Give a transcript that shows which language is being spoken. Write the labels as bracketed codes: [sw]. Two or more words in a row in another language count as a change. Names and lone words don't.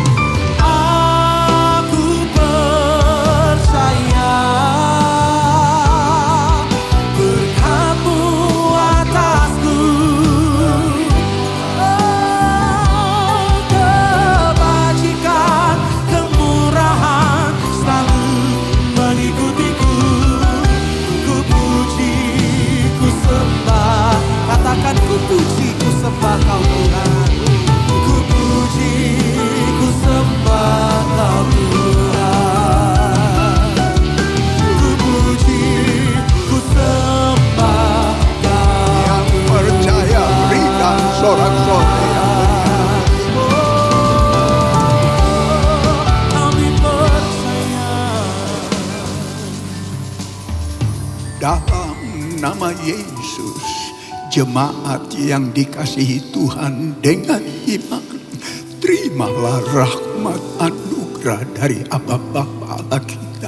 [id] Aku percaya berkat-Mu atasku, kebajikan, kemurahan selalu mengikutiku. Ku puji, ku sembah, katakan ku puji, ku sembah Kau Tuhan. ku puji, ku sembah Kau Tuhan. Ku puji, ku sembah Kau. Yang percaya berikan sorak-sorai yang meriah. Kami percaya. Dalam nama Yesus, jemaat yang dikasihi Tuhan dengan iman, terimalah rahmat anugerah dari Aba Bapa Allah kita.